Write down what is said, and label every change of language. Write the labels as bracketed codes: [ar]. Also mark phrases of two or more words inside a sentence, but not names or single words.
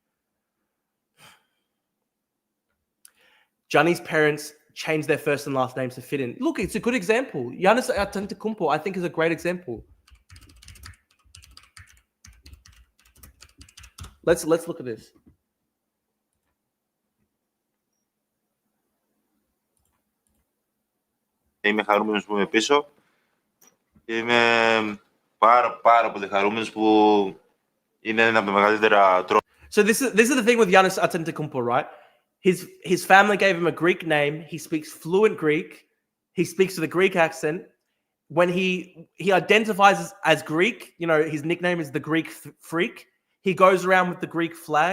[en] Johnny's parents changed their first and last names to fit in. Look, it's a good example. Giannis Antetokounmpo, I think, is a great example. Let's look at this. [el] Είμαι χαρούμενος που είμαι πίσω. Είμαι πάρα πολύ χαρούμενος που είναι ένα από τα μεγαλύτερα τρόπια. [en] So this is the thing with Giannis Antetokounmpo, right? His family gave him a Greek name. He speaks fluent Greek. He speaks with a Greek accent. When he identifies as Greek, his nickname is the Greek Freak. He goes around with the Greek flag.